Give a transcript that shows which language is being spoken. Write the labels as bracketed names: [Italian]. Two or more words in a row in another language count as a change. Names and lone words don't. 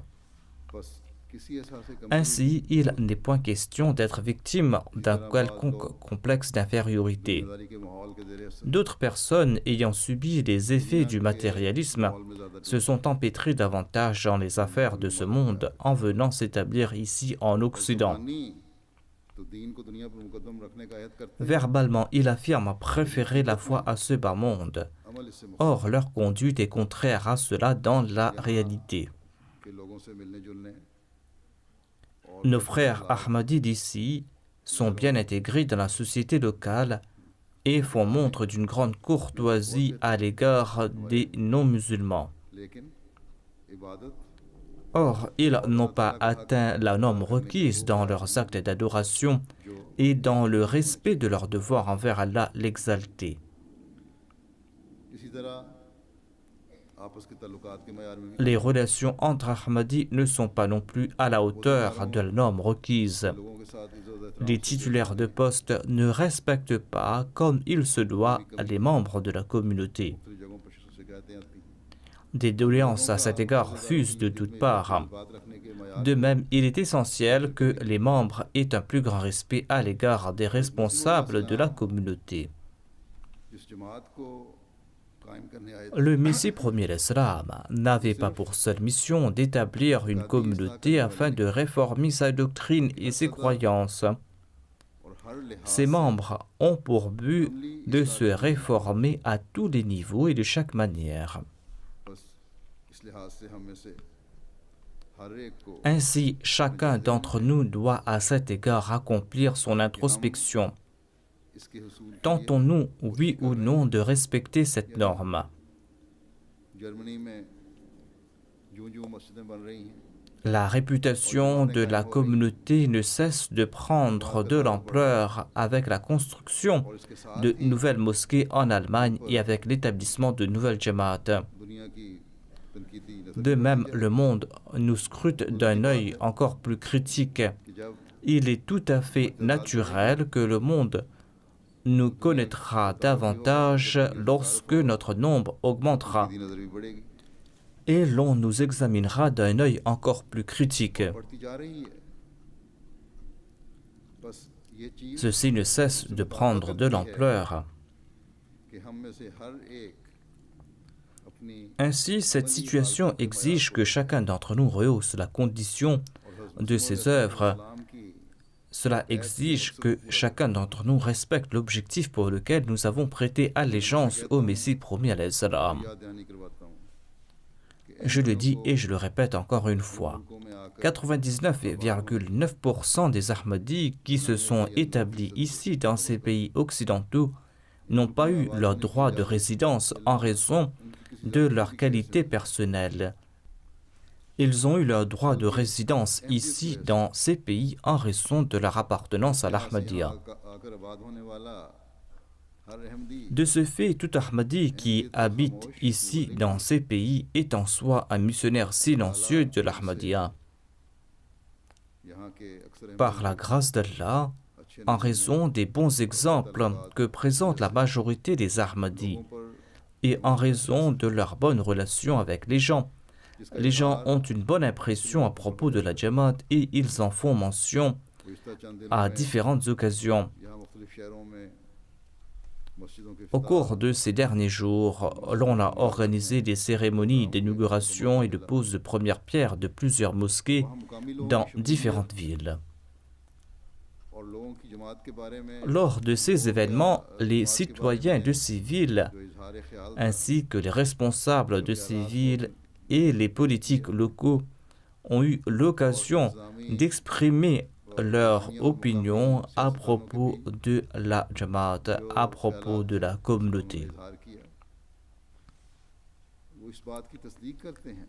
[Urdu] بس کسی ایسا سے کم [French] Ainsi, il n'est point question d'être victime d'un quelconque complexe d'infériorité. [Urdu] ذمہ داری کے ماحول کے ذریعے سے [French] D'autres personnes ayant subi les effets du matérialisme [Urdu] ماحول میں زیادہ [French] se sont empêtrées davantage dans les affaires de ce monde en venant s'établir ici en Occident. [Urdu] زبانی تو دین کو دنیا پر مقدم رکھنے کا عہد کرتے ہیں [French] Verbalement, il affirme préférer la foi à ce bas monde. [Urdu] عمل اس سے مکھیہ [French] Or, leur conduite est contraire à cela dans la réalité. [Urdu] کے لوگوں سے ملنے جلنے [French] Nos frères Ahmadis d'ici sont bien intégrés dans la société locale et font montre d'une grande courtoisie à l'égard des non-musulmans. [Urdu] لیکن عبادت [French] Or, ils n'ont pas atteint la norme requise dans leurs actes d'adoration et dans le respect de leur devoir envers Allah l'exalté. [Urdu] اسی طرح آپس کے تعلقات کے معیار میں بھی [French] Les relations entre Ahmadis ne sont pas non plus à la hauteur de la norme requise. [Urdu] لوگوں کے ساتھ عزت [French] Les titulaires de poste ne respectent pas, comme il se doit, les membres de la communauté. [Urdu] دوسری جگہوں پر شکایتیں آتی ہیں [French] Des doléances à cet égard fusent de toutes parts. [Urdu] بات رکھنے کے معیار [French] De même, il est essentiel que les membres aient un plus grand respect à l'égard des responsables de la communauté. [Urdu] جس جماعت کو قائم کرنے آئے [French] Le Messie premier l'Islam n'avait pas pour seule mission d'établir une communauté afin de réformer sa doctrine et ses croyances. [Urdu] اور ہر لحاظ [French] Ses membres ont pour but de se réformer à tous les niveaux et de chaque manière. [Urdu] بس اس لحاظ سے ہم میں سے ہر ایک کو [French] Ainsi, chacun d'entre nous doit à cet égard accomplir son introspection. [Urdu] اس کے حصول کے [French] Tentons-nous, oui ou non, de respecter cette norme? [Urdu] جرمنی میں جو مسجدیں بن رہی ہیں [French] La réputation de la communauté ne cesse de prendre de l'ampleur avec la construction [Urdu] اور اس کے ساتھ [French] de nouvelles mosquées en Allemagne et avec l'établissement de nouvelles jamaats. [Urdu] دنیا کی تنقیدی نظر [French] De même, le monde nous scrute d'un œil encore plus critique. [Urdu] کہ جب [French] Il est tout à fait naturel que le monde nous connaîtra davantage lorsque notre nombre augmentera [Urdu] تنقیدی نظر بھی بڑھے گی [French] et l'on nous examinera d'un œil encore plus critique. [Urdu] بڑھتی جا رہی ہے بس یہ چیز [French] Ceci ne cesse de prendre de l'ampleur. [Urdu] کہ ہم میں سے ہر ایک اپنی [French] Ainsi, cette situation exige que chacun d'entre nous rehausse la condition de ses œuvres. [Urdu] اسلام کی [French] Cela exige que chacun d'entre nous respecte l'objectif pour lequel nous avons prêté allégeance au Messie promis [Arabic] عليه السلام. [Urdu] یاد دہانی کرواتا ہوں [French] Je le dis et je le répète encore une fois. [Urdu] ملکوں میں آ کر [French] 99,9% des Ahmadis qui se sont établis ici dans ces pays occidentaux n'ont pas eu leur droit de résidence en raison de leur qualité personnelle. Ils ont eu leur droit de résidence ici dans ces pays en raison de leur appartenance à l'Ahmadiyya. [Urdu] آ کر آباد ہونے والا ہر احمدی [French] De ce fait, tout Ahmadi qui habite ici dans ces pays est en soi un missionnaire silencieux de l'Ahmadiyya. [Urdu] یہاں کے اکثر [French] Par la grâce d'Allah, en raison des bons exemples que présente la majorité des Ahmadis et en raison de leur bonne relation avec les gens ont une bonne impression à propos de la Jamaat et ils en font mention [Urdu] گزشتہ چند دنوں [French] à [Urdu] میں [French] différentes occasions. [Urdu] یہاں مختلف شہروں میں مسجدوں کے [French] Au cours de ces derniers jours, l'on a organisé des cérémonies d'inauguration et de pose de première pierre de plusieurs mosquées [Urdu] وہاں مقامی لوگوں [French] dans [Urdu] کی [French] différentes villes. [Urdu] اور لوگوں کی جماعت کے بارے میں [French] Lors de ces événements, les citoyens de ces villes, [Urdu] جو اظہار خیال تھا [French] ainsi que les responsables de ces villes et les politiques locaux, ont eu l'occasion d'exprimer leur opinion à propos de la Jamaat, à propos de la communauté. [Urdu] اظہار کیا وہ اس بات کی تصدیق کرتے ہیں